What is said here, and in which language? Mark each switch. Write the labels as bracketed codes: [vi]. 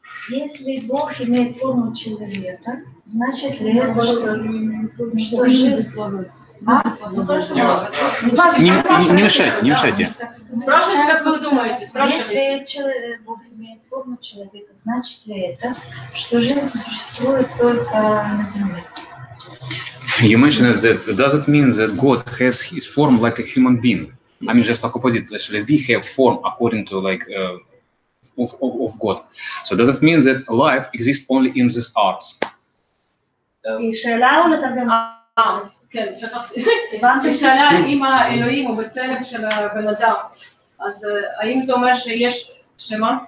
[ru] Если Бог имеет форму человека, значит ли это, что жизнь... Ну хорошо. Не мешайте. Спрашивайте, как вы думаете. Если Бог имеет форму человека, значит ли это, что жизнь существует только на земле? [en] You mentioned that does it mean that God has his form like a human being? I mean, just like opposite. Actually, we have form according to like of God. So does it mean that life exists only in this earth? [he] כן, שאלה אם האלוהים הוא בצלם של הבן אדם, אז האם זה אומר שיש שמה?